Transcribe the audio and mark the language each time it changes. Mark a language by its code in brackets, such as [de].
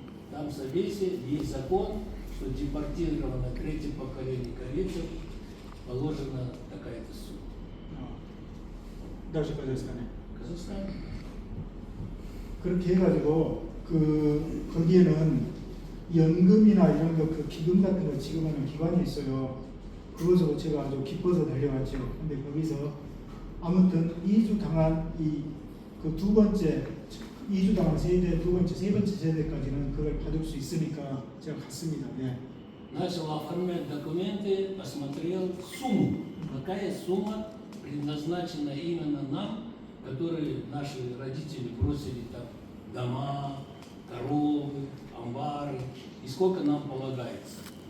[ru] Там в Совесе есть закон, что депортировано третье поколение корейцев положена такая-то сумма. даже казахстан에. Казахстан. [ko] 그렇게 해가지고 거기에는 연금이나 이런 그 기금 같은 걸 지급하는 기관이 있어요. 그것으로 제가 아주 기뻐서 달려갔죠. 근데 거기서 아무튼 이주 당한 그 두 번째 이주 당한 세대 두 번째 세 번째 세대까지는 그걸 받을 수 있으니까 제가 갔습니다. 네. [ru] Начал оформлять документы, посмотрел сумму. Какая сумма предназначена именно нам, которые наши родители бросили там дома, коровы, амбары. И сколько нам полагается?